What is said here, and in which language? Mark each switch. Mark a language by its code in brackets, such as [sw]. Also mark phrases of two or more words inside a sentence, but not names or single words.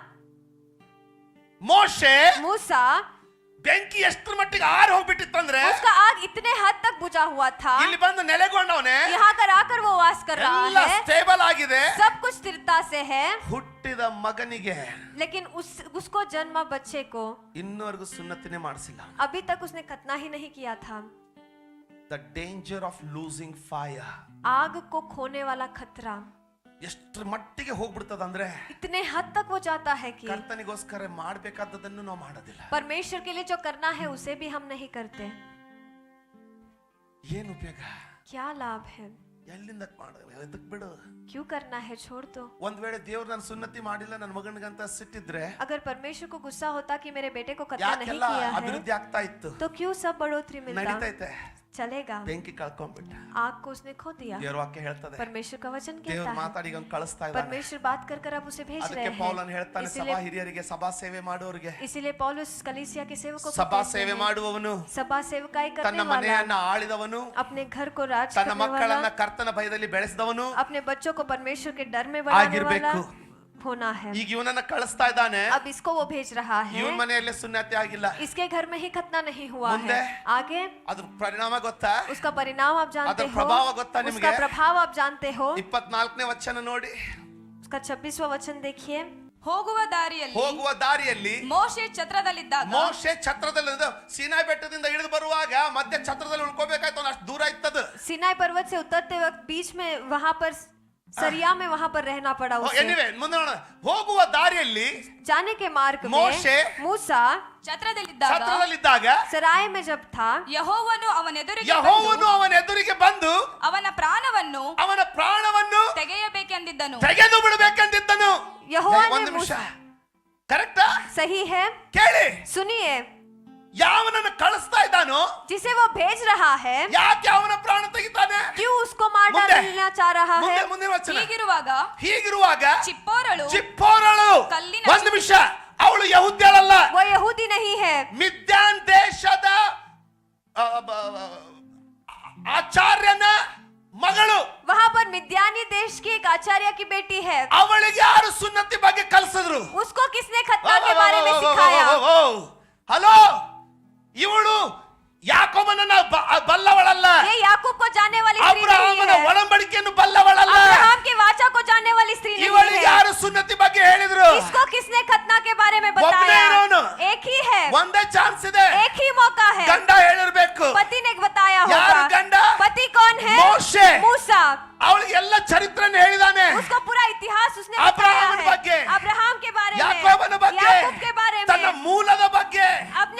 [kn] ಮೋಶೆ [hi] मूसा, [kn] ಬೆಂಕಿ ಎಷ್ಟರ ಮಟ್ಟಿಗೆ ಆರ್ ಹೋಗ್ಬಿಟ್ಟಿತ್ತಂದ್ರೆ [hi] उसका आग इतने हद तक बुझा हुआ था, [kn] ಇಲ್ಲಿ ಬಂದು ನೆಲೆಗೊಂಡವನೇ [hi] यहाँ कर आकर वो वास कर रहा [kn] ಎಲ್ಲ [hi] है, [kn] ಸ್ಟೇಬಲ್ ಆಗಿದೆ. [hi] सब कुछ स्थिरता से है। [kn] ಹುಟ್ಟಿದ ಮಗನಿಗೆ [hi] लेकिन उसको जन्मा बच्चे को [kn] ಇನ್ನೂವರೆಗೂ ಸುನ್ನತಿನೇ ಮಾಡಿಸಿಲ್ಲ. [hi] अभी तक उसने खतना ही नहीं किया था। [en] the danger of losing fire, [hi] आग को खोने वाला खतरा [kn] ಎಷ್ಟರ ಮಟ್ಟಿಗೆ ಹೋಗ್ಬಿಡ್ತದಂದ್ರೆ [hi] इतने हद तक वो जाता है कि [kn] ಕರ್ತನಿಗೋಸ್ಕರ ಮಾಡಬೇಕಾದದನ್ನು ನಾವು ಮಾಡೋದಿಲ್ಲ. [hi] परमेश्वर के लिए जो करना है उसे भी हम नहीं करते। [kn] ಏನು ಉಪಯೋಗ? [hi] क्या लाभ है? [kn] ಎಲ್ಲಿಂದ ಇದಕ್ ಬಿಡು. [hi] क्यों करना है? छोड़ दो। [kn] ಒಂದ್ ವೇಳೆ ದೇವ್ರು ನಾನು ಸುನ್ನತಿ ಮಾಡಿಲ್ಲ ನನ್ನ ಮಗನಿಗಂತ ಸಿಟ್ಟಿದ್ರೆ [hi] अगर परमेश्वर को गुस्सा होता कि मेरे बेटे को खतना नहीं [kn] ಯಾಕೆಲ್ಲ [hi] किया है [kn] ಅಭಿವೃದ್ಧಿ ಆಗ್ತಾ ಇತ್ತು? [hi] तो क्यों सब बढ़ोतरी मिलता? [kn] ನಡೀತೈತೆ. [hi] चलेगा। [kn] ಬೆಂಕಿ ಕಳ್ಕೊಂಡ್ಬಿಟ್ಟ. [hi] आग को उसने खो दिया। [kn] ದೇವ್ರ ವಾಕ್ಯ ಹೇಳ್ತದೆ, [hi] परमेश्वर का वचन [kn] ದೇವ್ರು [hi] कहता है, [kn] ಮಾತಾಡಿ ಈಗ ಕಳಿಸ್ತಾ ಇದ್ದಾನೆ. [hi] परमेश्वर बात कर अब उसे भेज रहे [kn] ಅದಕ್ಕೆ ಪೌಲನ್ [hi] हैं। [kn] ಹೇಳ್ತಾನೆ, ಸಭಾ ಹಿರಿಯರಿಗೆ ಸಭಾ ಸೇವೆ ಮಾಡೋರಿಗೆ, [hi] इसीलिए पौलुस कलीसिया के सेवकों को [kn] ಸಭಾ [hi] कहते [kn] ಸೇವೆ [hi] हैं, [kn] ಮಾಡುವವನು, [hi] सभा सेवकाई [kn] ತನ್ನ [hi] करने वाला, [kn] ಮನೆಯನ್ನ ಆಳಿದವನು, [hi] अपने घर को राज [kn] ತನ್ನ [hi] करने [kn] ಮಕ್ಕಳನ್ನ [hi] वाला, [kn] ಕರ್ತನ ಭಯದಲ್ಲಿ ಬೆಳೆಸಿದವನು [hi] अपने बच्चों को परमेश्वर के डर में बढ़ाने वाला [kn] ಆಗಿರ್ಬೇಕು. [hi] होना है। [kn] ಈಗ ಇವನನ್ನ ಕಳಿಸ್ತಾ ಇದ್ದಾನೆ. [hi] अब इसको वो भेज रहा है। [kn] ಇವನ್ ಮನೆಯಲ್ಲೇ ಸುನ್ನತಿ ಆಗಿಲ್ಲ. [hi] इसके घर में ही खतना नहीं हुआ [kn] ಮುಂದೆ? [hi] है। आगे [kn] ಅದ್ರ ಪರಿಣಾಮ ಗೊತ್ತಾ? [hi] उसका परिणाम आप जानते [kn] ಅದರ [hi] हो, [kn] ಪ್ರಭಾವ ಗೊತ್ತಾ [hi] उसका [kn] ನಿಮಗೆ? [hi] प्रभाव आप जानते हो। [kn] 24ನೇ ವಚನ ನೋಡಿ. [hi] उसका 26वां वचन देखिए। [kn] ಹೋಗುವ ದಾರಿಯಲ್ಲಿ ಹೋಗುವ ದಾರಿಯಲ್ಲಿ ಮೋಶೆ ಛತ್ರದಲ್ಲಿದ್ದಾಗ ಮೋಶೆ ಛತ್ರದಲ್ಲಿ ಸೀನಾಯಿ ಬೆಟ್ಟದಿಂದ ಇಳಿದು ಬರುವಾಗ ಮಧ್ಯ ಛತ್ರದಲ್ಲಿ ಉಳ್ಕೋಬೇಕಾಯ್ತು, ಅಷ್ಟು ದೂರ ಇತ್ತದು. [hi] सिनाई पर्वत से उतरते वक्त बीच में वहां पर सरिया में वहां पर रहना पड़ा उसे। [kn] ಎನಿವೆ ಮುಂದೆ ನೋಡೋಣ. ಹೋಗುವ ದಾರಿಯಲ್ಲಿ [hi] जाने के मार्ग [kn] ಮೋಶೆ [hi] में मूसा [kn] ಛತ್ರದಲ್ಲಿದ್ದಾಗ ಛತ್ರದಲ್ಲಿದ್ದಾಗ [hi] सराय में जब था, [kn] ಯೆಹೋವನು ಅವನೆದುರಿಗೆ ಯೆಹೋವನು ಅವನ ಎದುರಿಗೆ ಬಂದು ಅವನ ಪ್ರಾಣವನ್ನು ತೆಗೆಯಬೇಕೆಂದಿದ್ದನು. ತೆಗೆದು ಬಿಡಬೇಕೆಂದಿದ್ದನು. [hi] यहोवा [kn] ಒಂದು [hi] ने [kn] ನಿಮಿಷ, [hi] मूसा, [kn] ಕರೆಕ್ಟಾ? [hi] सही है, [kn] ಕೇಳಿ, [hi] सुनिए, [kn] ಯಾವನನ್ನು ಕಳಿಸ್ತಾ ಇದ್ದಾನೋ [hi] जिसे वो भेज रहा है, [kn] ಯಾಕೆ ಅವನ ಪ್ರಾಣ ತೆಗಿತಾನೆ? [hi] क्यों उसको मार [kn] ಮುಂದೆ? [hi] डालना चाह रहा है? [kn] ಮುಂದಿನ ವಚನ. ಹೀಗಿರುವಾಗ ಚಿಪ್ಪೋರಳು ಕಲ್ಲಿನ ಒಂದು ನಿಮಿಷ, ಅವಳು ಯಹೂದ್ಯಳಲ್ಲ, [hi] वो यहूदी नहीं है, [kn] ಮಿದ್ಯಾನ್ ದೇಶದ ಆಚಾರ್ಯನ ಮಗಳು. [hi] वहाँ पर मिद्यानी देश की एक आचार्य की बेटी है। [kn] ಅವಳಿಗೆ ಯಾರು ಸುನ್ನತಿ ಬಗ್ಗೆ ಕಲಿಸಿದ್ರು? [hi] उसको किसने खतना के बारे में सिखाया? [kn] ಹಲೋ, ಇವಳು ಯಾಕೋಬನನ್ನ ಬಲ್ಲವಳಲ್ಲ, [hi] ये याकूब को जानने वाली स्त्री नहीं [kn] ಅಬ್ರಹಾಮನ [hi] है, [kn] ಒಡಂಬಡಿಕೆಯನ್ನು ಬಲ್ಲವಳಲ್ಲ. [hi] अब्राहम की वाचा को जानने वाली स्त्री नहीं [kn] ಇವಳಿಗೆ [hi] है। [kn] ಯಾರು ಸುನ್ನತಿ ಬಗ್ಗೆ ಹೇಳಿದ್ರು? [hi] इसको किसने खतना के बारे में [kn] ಒಬ್ಬನೇ [hi] बताया? [kn] ಇರೋನು. [hi] एक ही है, [kn] ಒಂದೇ ಚಾನ್ಸ್ ಇದೆ. [hi] एक ही मौका है। [kn] ಗಂಡ ಹೇಳಿರ್ಬೇಕು. [hi] पति ने बताया [kn] ಯಾರು [hi] होगा। [kn] ಗಂಡ? [hi] पति कौन है? [kn] ಮೋಶೆ. [hi] मूसा। [kn] ಅವಳಿಗೆ ಎಲ್ಲ ಚರಿತ್ರೆಯನ್ನು ಹೇಳಿದಾನೆ. [hi] उसको पूरा इतिहास उसने अब्राहम बताया है। [kn] ಬಗ್ಗೆ, [hi] अब्राहम के बारे में, [kn] ಯಾಕೋಬನ ಬಗ್ಗೆ, [hi] याकूब के बारे [kn] ತನ್ನ [hi] में, [kn] ಮೂಲದ ಬಗ್ಗೆ,